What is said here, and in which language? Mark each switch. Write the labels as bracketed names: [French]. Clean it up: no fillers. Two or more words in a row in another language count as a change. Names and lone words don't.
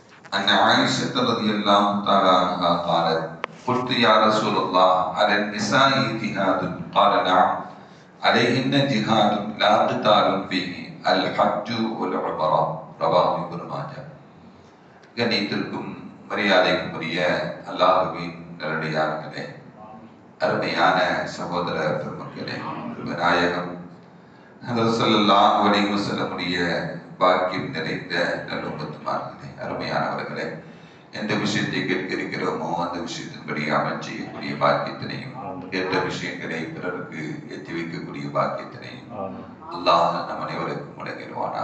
[Arabic] أن عائشة رضي الله تعالى عنها قالت قلت يا رسول الله على النساء جهاد قال نعم عليهن جهاد لا قتال فيه الحج والعمرة رواه ابن ماجه. [Tamil] கண்ணியத்திற்கும் மரியாதைக்கும் உரிய அல்லாஹ்வின் நல்லடியார்களே, அருமையான சகோதர பெருமக்களே, நாயகம் ஹதரத் [Arabic] صلى الله عليه [Tamil] வஸல்லமுடைய பாக்கியம் நிறைந்த நல்லும்மத்துமார்களே, அருமையானவர்களே, எந்த விஷயத்தை கேட்க இருக்கிறோமோ அந்த விஷயத்தின்படி அமல் செய்யக்கூடிய பாக்கியத்தினையும், கேட்ட விஷயங்களை பிறருக்கு எத்தி வைக்கக்கூடிய பாக்கியத்தினையும் அல்லாஹ் நம் அனைவருக்கும் வழங்கிடுவானா.